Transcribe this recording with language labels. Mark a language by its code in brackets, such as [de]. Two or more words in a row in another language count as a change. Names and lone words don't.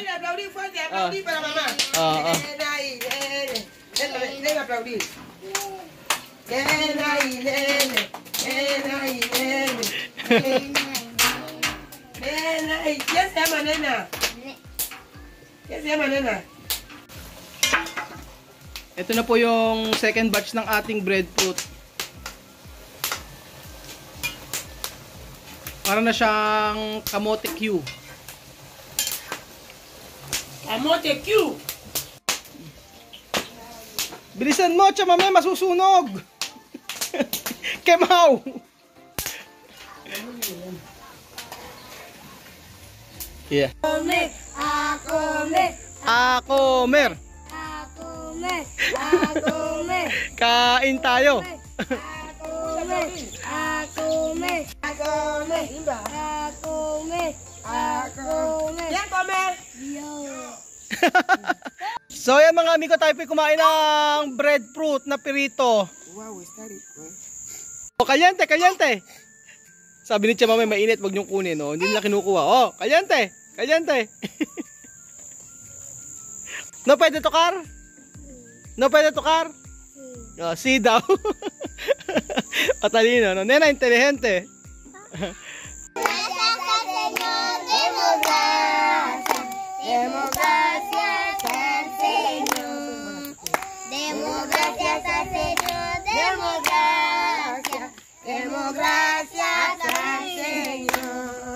[es] Aplaudir fuerte, aplaudir para mamá. Nena y nene. Nena, aplaudir. Nena y nene. Nena y nene. Nena y... ¿Quién se llama nena? ¿Quién se llama nena? [tl] Ito na po yung second batch ng ating breadfruit. Para na siyang kamote Q. Kamote Q! Bilisan mo, chamame, masusunog! Kemaw! Yeah. [es] Comer, a comer, A comer! a comer, a comer, [tl] Kain tayo! [es] a comer, a comer, a comer, a comer, a comer. ¿Quién come? Yo. [tl] So yan mga amigo, tayo po kumain ng breadfruit na pirito. [es] Wow, está rico. O, kalyente, kalyente! [tl] Sabi ni chamame, mainit, wag niyong kunin, no? Hindi nila kinukuha. Oh, [es] kalyente! Kalyente! [tl] No pwede tokar? No pwede tokar? Oh, si daw. Patalino, [es] no? Nena, inteligente. Gracias al Señor, demos gracias, demos gracias al Señor, demos gracias al Señor, demos gracias, demos gracias al Señor.